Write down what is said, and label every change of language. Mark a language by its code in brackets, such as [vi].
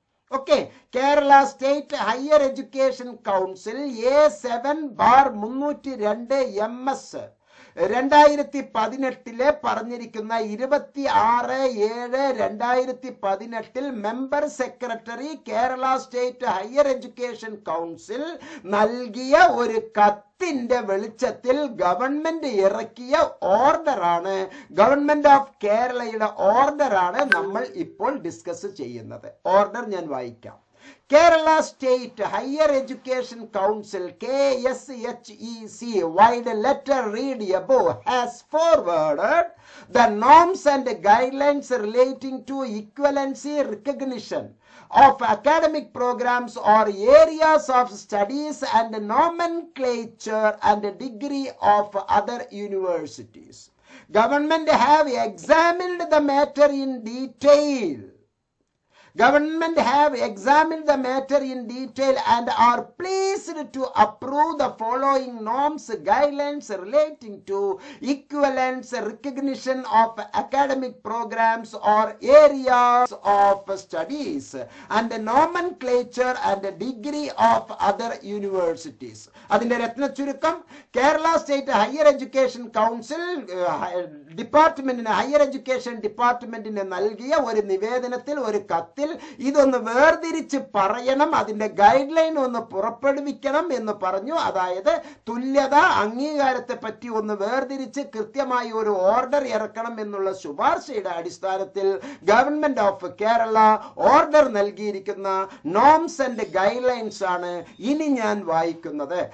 [ml] Okay, Kerala state higher education council A7/302 MS 2018 പറഞ്ഞിരിക്കുന്ന 26/7/2018 member secretary Kerala state higher education council നൽകിയ ഒരു കത്തിന്റെ വെളിച്ചത്തിൽ ഗവൺമെന്റ് ഇറക്കിയ ഓർഡറാണ്, ഗവൺമെന്റ് ഓഫ് കേരളയുടെ ഓർഡറാണ് നമ്മൾ ഇപ്പോൾ ഡിസ്കസ് ചെയ്യുന്നത്. ഓർഡർ ഞാൻ വായിക്കാം. [en] Kerala State Higher Education Council KSHEC wide letter read above has forwarded the norms and guidelines relating to equivalency recognition of academic programs or areas of studies and nomenclature and degree of other universities. Government have examined the matter in detail. Government have examined the matter in detail and are pleased to approve the following norms, guidelines relating to equivalence recognition of academic programs or areas of studies and nomenclature and degree of other universities. [ml] അതിന്റെ രത്നച്ചുരുക്കം, Kerala state higher education council ഡിപ്പാർട്ട്മെന്റിന്, higher education ഡിപ്പാർട്ട്മെന്റിന് നൽകിയ ഒരു നിവേദനത്തിൽ, ഒരു കത്തിൽ ഇതൊന്ന് വേർതിരിച്ച് പറയണം, അതിന്റെ ഗൈഡ് ലൈൻ ഒന്ന് പുറപ്പെടുവിക്കണം എന്ന് പറഞ്ഞു. അതായത് തുല്യത അംഗീകാരത്തെ പറ്റി ഒന്ന് വേർതിരിച്ച് കൃത്യമായി ഒരു ഓർഡർ ഇറക്കണം എന്നുള്ള ശുപാർശയുടെ അടിസ്ഥാനത്തിൽ ഗവൺമെന്റ് ഓഫ് കേരള ഓർഡർ നൽകിയിരിക്കുന്ന നോംസ് ആൻഡ് ഗൈഡ് ലൈൻസ് ആണ് ഇനി ഞാൻ വായിക്കുന്നത്.